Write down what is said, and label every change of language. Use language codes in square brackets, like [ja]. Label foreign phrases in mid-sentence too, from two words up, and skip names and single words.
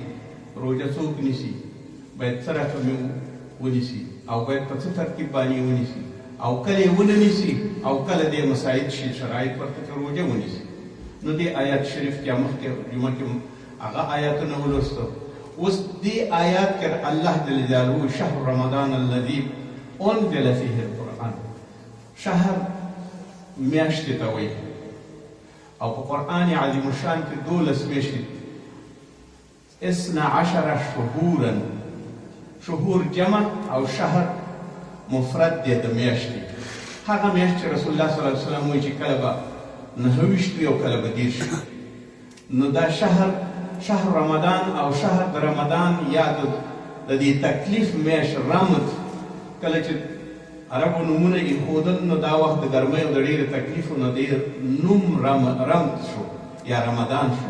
[ps] روژه څوک نیسي باید څه رقم ونیسي او باید په څه ترتیب باندې ونیسي او کله یې ونه نیسي او کله دې مساعد شي شرایط ورته چې روژه ونیسي. نو دې آیات شریف کې مخکې جمعه کې هغه آیاتونه ولوستو. اوس دې آیات کې الله [ar] جل جلاله شهر رمضان الذي انزل فيه القرآن، [ps] شهر میاشتې ته وایي او په قرآن عظیم الشان کې 12 میاشتې 12 شهورا، شهور جمع او شهر مفرد دی د میاشتې. هغه میاشت چې رسول الله [ar] صلی الله علیه وسلم [ps] وایي چې کله به 9 او کله به 10. نو دا شهر رمضان او شهر د رمضان یا د دې تکلیف میاشت رمض، کله چې عربو نومونه ایښودل نو دا وخت د ګرمۍ او د ډېرې تکلیفو نه ډېر نوم رمض شو یا رمضان شو.